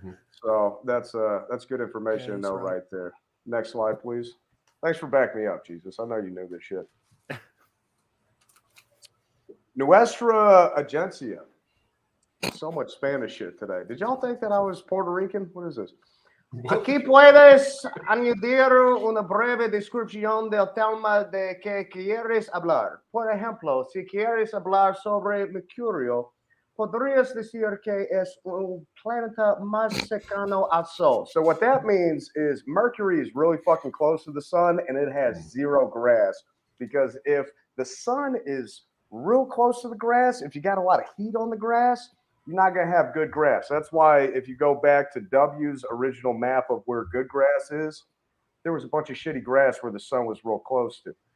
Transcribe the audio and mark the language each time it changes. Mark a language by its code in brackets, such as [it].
[en] So that's good information to know right there. Next slide, please. Thanks for backing me up, Jesus. I know you knew this shit. [es] Nuestra agencia. [en] So much Spanish shit today. Did y'all think that I was Puerto Rican? What is this? [es] Aquí puedes añadir una breve descripción del tema de que quieres hablar. Por ejemplo, si quieres hablar sobre Mercurio, podrías decir que es un planeta más cercano al Sol. [en] So what that means is Mercury is really fucking close to the sun and it has 0 grass. Because if the sun is real close to the grass, if you got a lot of heat on the grass, you're not going to have good grass. That's why if you go back to W's original map of where good grass is, there was a bunch of shitty grass where the sun was real close to.